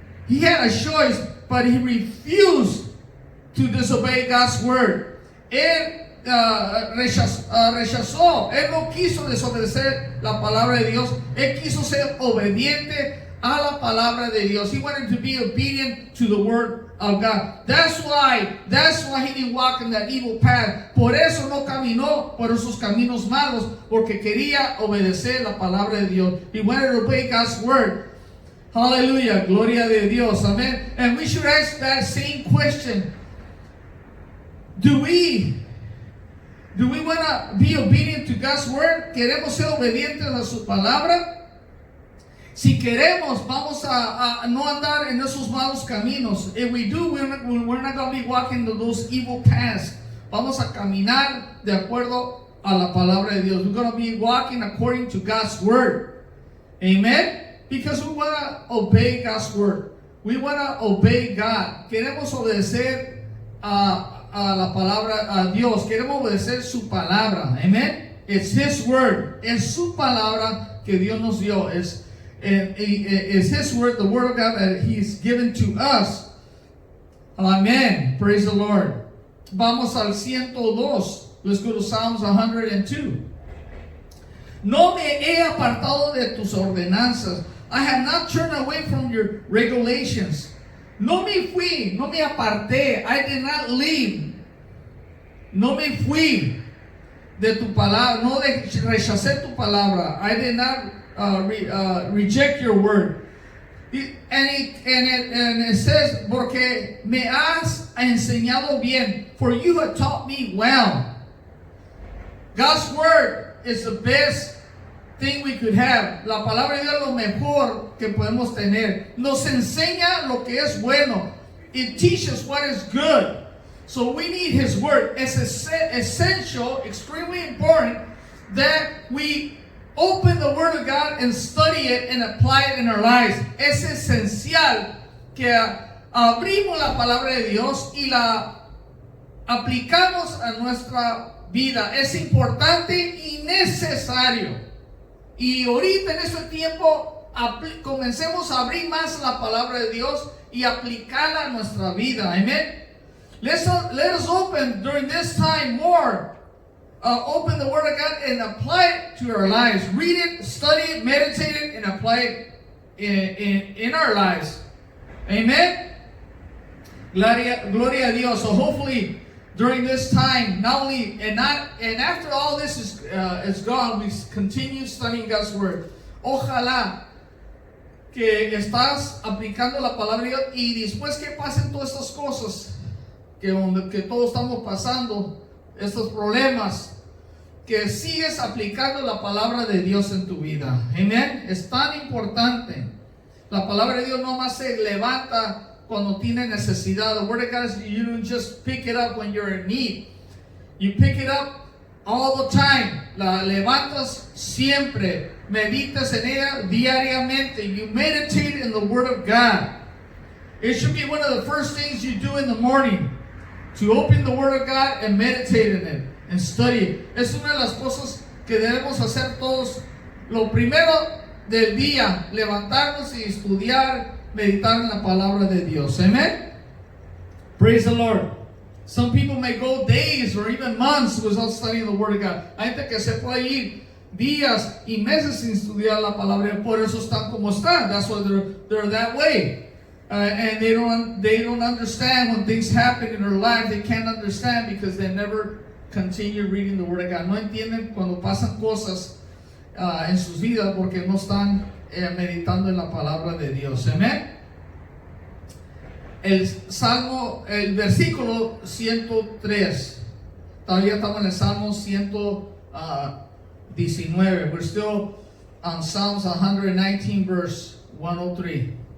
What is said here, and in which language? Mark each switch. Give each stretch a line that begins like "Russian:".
English: He had a choice, but he refused to disobey God's word.
Spanish: Él rechazó. Él no quiso desobedecer la palabra de Dios. Él quiso ser obediente a la palabra de Dios.
English: He wanted to be obedient to the word of God. That's why he didn't walk in that evil path.
Spanish: Por eso no caminó por esos caminos malos, porque quería obedecer la palabra de Dios.
English: He wanted to obey God's word. Hallelujah.
Spanish: Gloria de Dios.
English: Amen. And we should ask that same question. Do we want to be obedient to God's word?
Spanish: ¿Queremos ser obedientes a su palabra? Si queremos, vamos a no andar en esos malos caminos.
English: If we do, we're not going to be walking those evil paths.
Spanish: Vamos a caminar de acuerdo a la palabra de Dios.
English: We're going to be walking according to God's word. Amen? Because we want to obey God's word. We want to obey God.
Spanish: Queremos obedecer a la palabra, a Dios. Queremos obedecer su palabra. Amen.
English: It's His word.
Spanish: Es su palabra que Dios nos dio.
English: It's His word, the word of God that He's given to us. Amen. Praise the Lord.
Spanish: Vamos al 102.
English: Let's go to Psalms 102.
Spanish: No me he apartado de tus ordenanzas.
English: I have not turned away from your regulations.
Spanish: No me fui, no me aparté.
English: I did not leave.
Spanish: No me fui de tu palabra. No rechacé tu palabra.
English: I did not reject your word. And it says,
Spanish: porque me has enseñado bien,
English: for you have taught me well. God's word is the best thing we could have.
Spanish: La palabra de Dios es lo mejor que podemos tener. Nos enseña lo que es bueno.
English: It teaches what is good. So we need His word. It's essential, extremely important that we open the word of God and study it and apply it in our lives.
Spanish: Es esencial que abrimos la palabra de Dios y la aplicamos a nuestra vida. Es importante y necesario. Y ahorita en este tiempo comencemos a abrir más la palabra de Dios y aplicarla a nuestra vida. Amen.
English: Let us open during this time more. Open the Word of God and apply it to our lives. Read it, study it, meditate it, and apply it in our lives. Amen.
Spanish: Gloria a Dios.
English: So hopefully during this time, not only and after all this is gone, we continue studying God's word.
Spanish: Ojalá que estás aplicando la palabra de Dios y después que pasen todas estas cosas que todos estamos pasando, estos problemas, que sigues aplicando la palabra de Dios en tu vida. Amén. Es tan importante. La palabra de Dios no más se levanta cuando tiene necesidad.
English: The word of God is, you don't just pick it up when you're in need. You pick it up all the time.
Spanish: La levantas siempre. Meditas en ella diariamente.
English: You meditate in the word of God. It should be one of the first things you do in the morning. To open the word of God and meditate in it. And study it.
Spanish: Es una de las cosas que debemos hacer todos. Lo primero del día. Levantarnos y estudiar, meditar en la palabra de Dios.
English: Amen. Praise the Lord. Some people may go days or even months without studying the Word of God.
Spanish: Hay gente que se puede ir días y meses sin estudiar la palabra. Por eso están como están.
English: That's why they're that way. And they don't understand when things happen in their life. They can't understand because they never continue reading the Word of God.
Spanish: No entienden cuando pasan cosas en sus vidas porque no están meditando en la palabra de Dios. Amén. El versículo 103. Todavía estamos en el Salmo 119.
English: We're still on Psalms 119 verse 103.